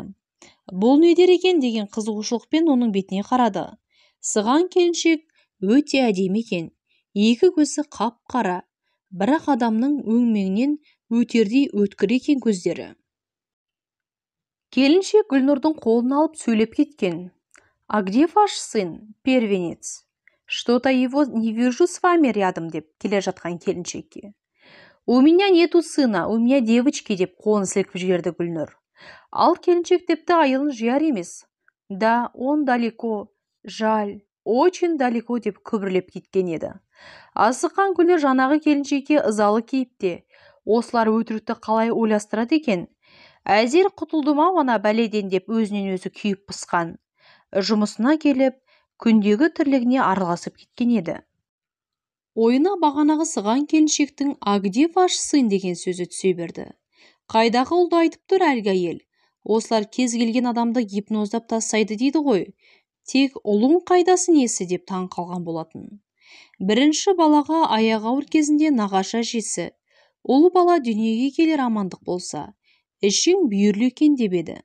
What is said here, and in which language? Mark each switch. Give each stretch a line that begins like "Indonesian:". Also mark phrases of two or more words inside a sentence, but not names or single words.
Kazakh: Бұл не дер екен деген қызығушылықпен оның бетіне қарады. Сыған келіншек өте әдемі екен. Екі көзі қап-қара, бірақ адамның өңменінен өтердей өткір екен көздері. Келіншек Гүлнұрдың қолын алып сөйлеп кеткен.
Russian: «А где ваш сын, первенец? Что-то его не вижу с вами рядом»
Kazakh: деп келе жатқан келіншекке.
Russian: «У меня нету сына, у меня девочки»
Kazakh: деп қолын сілкіп жіберді Гүлнұр. Ал келіншек тіпті айылын жияр емес.
Russian: «Да, он далеко, жаль, очень далеко»
Kazakh: деп күбірлеп кеткен еді. Асыққан Гүлнұр жанағы келіншекке ызалы кейіпте. Осылар өтірікті қалай ойластырады екен? Әзер құтылдым-ау ана бәледен деп өзінен өзі күйіп пысқан. жұмысына келіп, күндегі тірлігіне араласып кеткен еді. Ойына бағанағы сыған келіншектің
Russian: «А где ваш сын?»
Kazakh: деген сөзі түсе берді. Қайдағы ұлды айтып тұр әлгі әйел? Осылар кез келген адамды гипноздап тастайды дейді ғой. Тек ұлың қайдасы несі деп таң қалған болатын. Бірінші балаға аяғы ауыр кезінде нағашы әжесі, ұл бала дүниеге келер амандық болса, ішің бүйірлі екен деп еді.